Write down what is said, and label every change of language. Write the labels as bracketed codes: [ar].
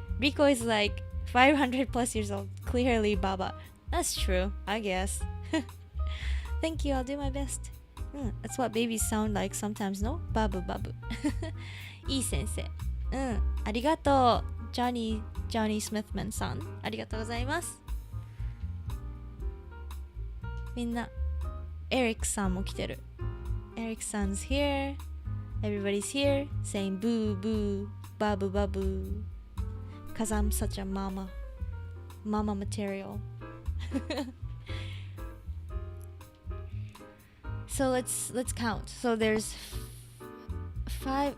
[en] Rico is like 500 plus years old. Clearly Baba. That's true, I guess. Thank you. I'll do my best. That's what babies sound like sometimes, no? [ja] Babu babu. いい先生。ありがとう。 Johnny Smithman さん。ありがとうございます。みんな、Eric さんも来てる。 [en] Eric さん's here. Everybody's here. Saying boo boo, babu babu. Cause I'm such a mama. Mama material. So let's count. So there's 5.